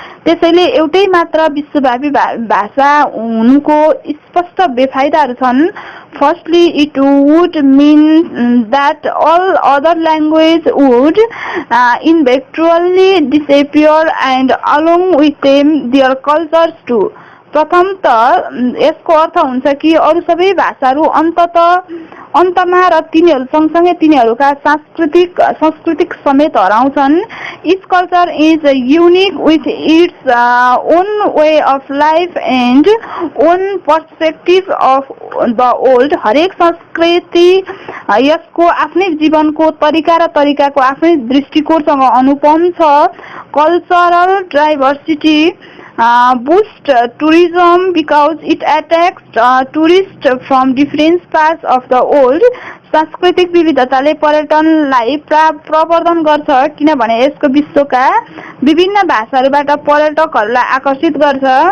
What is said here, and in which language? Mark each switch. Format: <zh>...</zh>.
<ne>त्यसैले एउटै मात्र विश्वव्यापी भाषा हुनुको स्पष्ट बेफाइदाहरू छन्.</ne> <en>Firstly, it would mean that all other languages would eventually disappear, and along with them their cultures too.</en> <ne>प्रथम त यसको अर्थ हुन्छ कि अरू सबै भाषाहरू अन्तमा र तिनीहरू सँगसँगै तिनीहरूका सांस्कृतिक समेत हराउँछन्.</ne> <en>Each culture is unique with its own way of life and own perspective of the world.</en> <ne>हरेक संस्कृति यसको आफ्नै जीवनको तरिका र तरिकाको आफ्नै दृष्टिकोणसँग अनुपम छ.</ne> <en>Cultural diversity boost tourism because it attracts tourists from different parts of the world.</en> <ne>सांस्कृतिक विविधताले पर्यटनलाई प्रवर्धन गर्छ किनभने यसको विश्वका विभिन्न भाषाहरूबाट पर्यटकहरूलाई आकर्षित गर्छ.</ne>